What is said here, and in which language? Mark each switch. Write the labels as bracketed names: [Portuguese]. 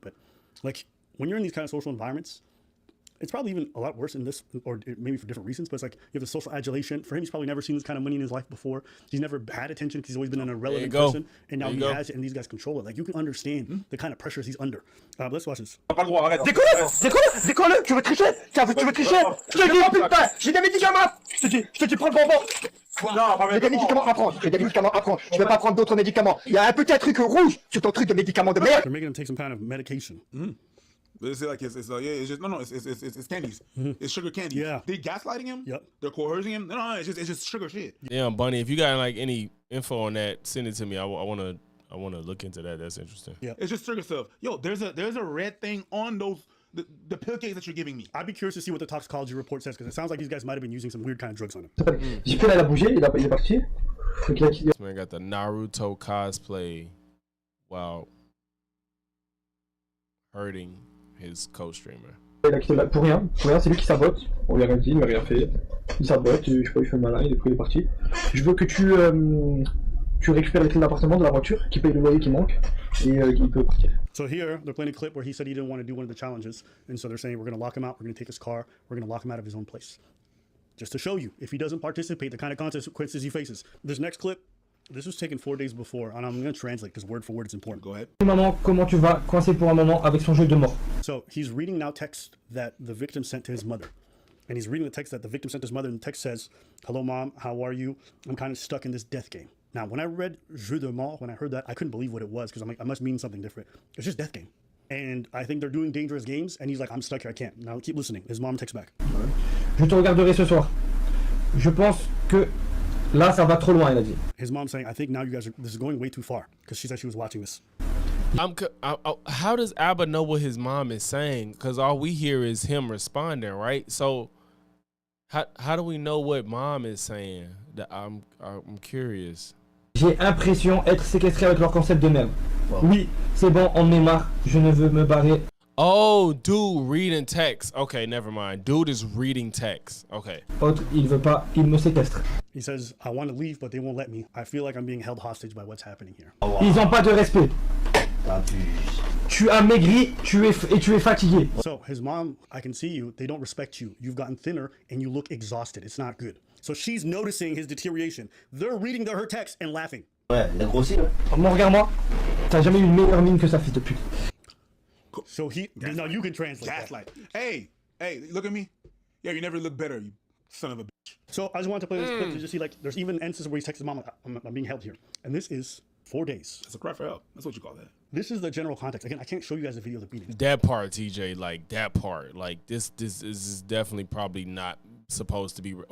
[English] But like when you're in these kind of social environments, it's probably even a lot worse in this, or maybe for different reasons, but it's like you have the social adulation. For him, he's probably never seen this kind of money in his life before. He's never had attention because he's always been an irrelevant person, and now he has it, and these guys control it. Like, you can understand the kind of pressures he's under. Let's watch this. [French] Décolle, tu veux tricher? Tu veux tricher? Je te dis, putain, j'ai des médicaments. Je te dis, prends le bonbon. Non, j'ai des médicaments à prendre. J'ai des médicaments à prendre. Je vais pas prendre d'autres médicaments. Il y a un petit truc rouge sur ton truc de médicaments de merde. [English] They're making him take some kind of medication. It's like it's candies. It's sugar candy. Yeah. They gaslighting him. Yep. They're coercing him. No, it's just sugar shit. Yeah, Bunny. If you got like any info on that, send it to me. I wanna look into that. That's interesting. Yeah. It's just sugar stuff. Yo, there's a red thing on those the pill case that you're giving me. I'd be curious to see what the toxicology report says because it sounds like these guys might have been using some weird kind of drugs on him. [French] J'ai fait la bouger, il est parti. [English] This man got the Naruto cosplay while hurting his co-streamer. [French] Il a quitté là pour rien, c'est lui qui sabote. On lui a rien dit, il m'a rien fait. Il sabote, je sais pas, il fait le malin, il est parti. Je veux que tu récupères les clés de l'appartement, de la voiture, qui paye le loyer qui manque, et il peut partir. [English] So here, they're playing a clip where he said he didn't want to do one of the challenges, and so they're saying we're going to lock him out, we're going to take his car, we're going to lock him out of his own place. Just to show you, if he doesn't participate, the kind of consequences he faces. This next clip, this was taken 4 days before, and I'm going to translate because word for word is important. Go ahead. [French] Maman, comment tu vas? Coincé pour un moment avec son jeu de mort. [English] So he's reading now text that the victim sent to his mother. And he's reading the text that the victim sent to his mother, and the text says, "Hello, Mom, how are you? I'm kind of stuck in this death game." Now, when I read [French] jeu de mort, [English] when I heard that, I couldn't believe what it was because I'm like, I must mean something different. It's just death game. And I think they're doing dangerous games, and he's like, I'm stuck here, I can't. Now keep listening. His mom texts back. [French] Je te regarderai ce soir. Je pense que là, ça va trop loin, il a dit. [English] His mom saying, I think now you guys this is going way too far, because she said she was watching this. How does Abba know what his mom is saying? Because all we hear is him responding, right? So how do we know what mom is saying? I'm curious. [French] J'ai l'impression d'être séquestré avec leur concept de merde. Wow. Oui, c'est bon, on m'est marre, je ne veux me barrer. [English] Oh, dude reading text. Okay, never mind. Dude is reading text. Okay. [French] Autre, il veut pas, il me séquestre. [English] He says, I want to leave, but they won't let me. I feel like I'm being held hostage by what's happening here. Oh, wow. [French] Ils ont pas de respect. Tu as maigri, tu es fatigué. [English] So his mom, I can see you, they don't respect you. You've gotten thinner and you look exhausted. It's not good. So she's noticing his deterioration. They're reading her text and laughing. [French] Ouais, il a grossi, ouais. Moi, regarde-moi. T'as jamais eu une meilleure mine que ça, fils de pute. [English] So he, now you can translate. Gaslight. Hey, look at me. Yeah, you never look better, you son of a bitch. So I just wanted to play this clip to just see, like, there's even instances where he texts his mom, I'm being held here. And this is 4 days. That's a cry for help. That's what you call that. This is the general context. Again, I can't show you guys the video of the beating. That part, TJ, like that part, like this is definitely probably not supposed to be.